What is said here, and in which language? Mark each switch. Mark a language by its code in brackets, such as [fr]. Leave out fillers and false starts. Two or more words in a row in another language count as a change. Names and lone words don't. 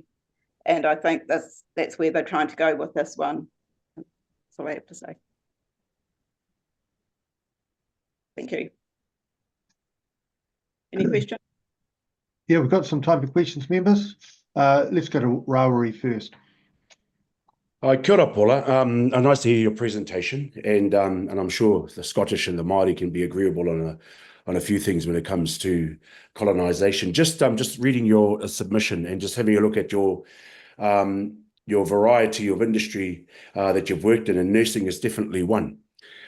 [en] And I think that's where they're trying to go with this one. That's all I have to say. Thank you. Any questions? Yeah, we've got some time for questions, members. Let's go to Rawari first. [mi] Kia ora, Paula. [en] Nice to hear your presentation, and I'm sure the Scottish and the Māori can be agreeable on a few things when it comes to colonisation. Just reading your submission and just having a look at your variety of industry that you've worked in, and nursing is definitely one.